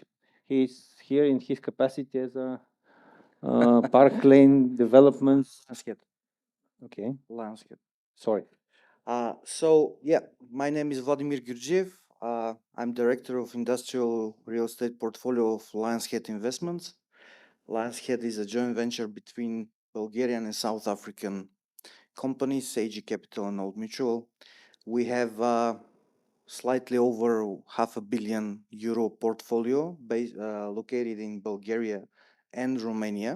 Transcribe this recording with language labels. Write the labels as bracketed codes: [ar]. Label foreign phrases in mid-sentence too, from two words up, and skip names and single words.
[en] He's here in his capacity as a Park Lane Developments. Lainshead. Okay. Lainshead. Sorry. My name is Vladimir Gюрджиев. I'm director of industrial real estate portfolio of Laiъnс Хед Инвестмънтс. Laiъnс Хед is a joint venture between Bulgarian and South African companies, AG Capital and Old Mutual. We have slightly over €500 million portfolio located in Bulgaria and Romania.